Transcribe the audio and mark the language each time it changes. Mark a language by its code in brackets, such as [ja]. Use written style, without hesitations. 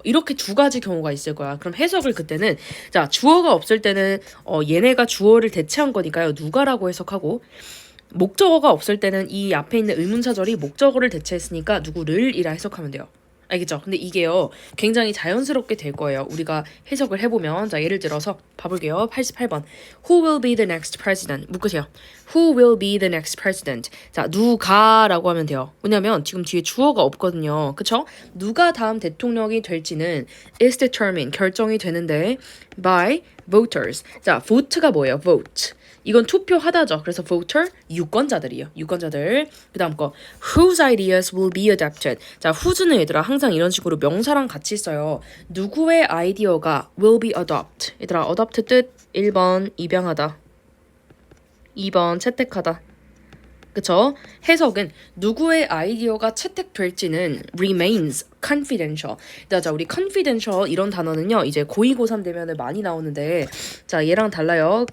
[ko] 이렇게 두 가지 경우가 있을 거야. 그럼 해석을 그때는, 자, 주어가 없을 때는 얘네가 주어를 대체한 거니까요. 누가라고 해석하고, 목적어가 없을 때는 이 앞에 있는 의문사절이 목적어를 대체했으니까 누구를이라 해석하면 돼요. 알겠죠? 근데 이게요, 굉장히 자연스럽게 될 거예요. 우리가 해석을 해보면. 자, 예를 들어서 봐볼게요. 88번. [en] Who will be the next president? [ko] 묶으세요. [en] Who will be the next president? [ko] 자, 누가라고 하면 돼요. 왜냐면 지금 뒤에 주어가 없거든요. 그쵸? 누가 다음 대통령이 될지는 [en] is determined, [ko] 결정이 되는데 [en] by voters. [ko] 자, vote가 뭐예요? vote. 이건 투표하다죠. 그래서 voter, 유권자들이에요. 유권자들. [en] 그 다음 거 whose ideas will be adopted. [ko] 자, whose는 얘들아 항상 이런 식으로 명사랑 같이 써요. 누구의 아이디어가 [en] will be adopt. [ko] 얘들아, adopt 뜻 1번 입양하다, 2번 채택하다. 그쵸? 해석은 누구의 아이디어가 채택될지는 [en] remains confidential. [ko] 자, 우리 confidential 이런 단어는요, 이제 고2, 고3 되면은 많이 나오는데, 자, 얘랑 달라요.